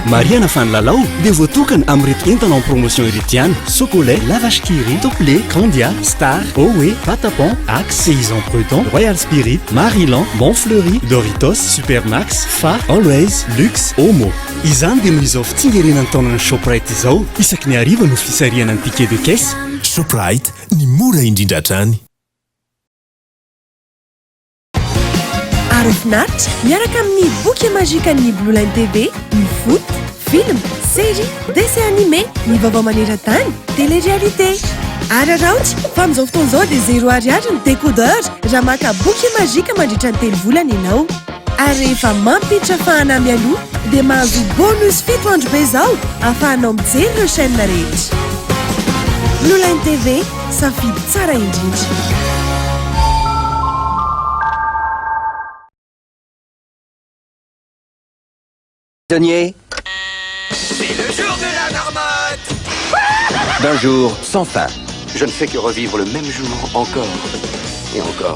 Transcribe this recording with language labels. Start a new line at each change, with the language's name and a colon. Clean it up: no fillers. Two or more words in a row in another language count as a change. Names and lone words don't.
Malagasy: Mariana Fanlalao dia voatokana amin'ireto entana
French: en promotion
Malagasy: ireto ihany: Socolait, Lavache Kiri, Toplé, Candia, Star, Owe, Patapon, Axe, Paysan Prudent, Royal Spirit, Marilan, Montfleury, Doritos, Supermax, Fa, Always, Luxe, Omo. Izany dia noho izao fitsingerenan'ny taonana Shoprite izao isaky ny hariva no fisariana ny
French: ticket de caisse.
Malagasy: Shoprite, ny mora indrindra hatrany. voafinaritra miaraka amin'ny boky mazika ny Blue Line TV, ny
French: foot, film, série, dessin animé,
Malagasy: ny vaovao maneran-tany, télé-réalité. Araraotra fa amin'izao fotoana izao dia 0 ariary ny décodeur raha maka boky mazika mandritra ny 3 volana ianao. Ary rehefa mampiditra fahana mialoha dia mahazo bonus 7 andro be izao ahafahanao mijery ireo chaîne rehetra. Blue Line TV, safidy tsara indrindra.
French: Denier, c'est le jour de la marmotte. d'un jour sans fin. Je ne fais que revivre le même jour encore et encore.